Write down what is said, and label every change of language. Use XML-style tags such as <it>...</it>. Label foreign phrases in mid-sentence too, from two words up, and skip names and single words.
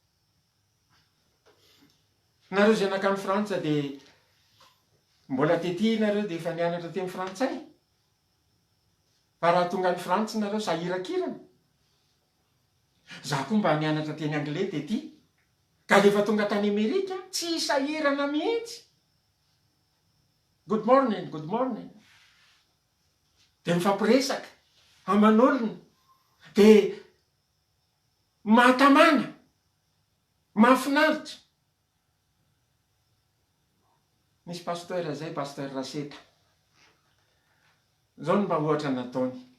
<mg>Nareo zanak'any Frantsa de mbola tety nareo de efa nianatra teny frantsay, fa raha tonga any Frantsa nareo sahirakirana. Za koa mba nianatra teny anglais tety, ka rehefa tonga tany Amerika tsy sahirana mihitsy.</mg> <en>Good morning, good morning.</en> <mg>De mifampiresaka aman'olona, de mahatamana, mahafinaritra. Misy pasteur zay, pasteur Raseta, zao no mba ohatra nataony.</mg>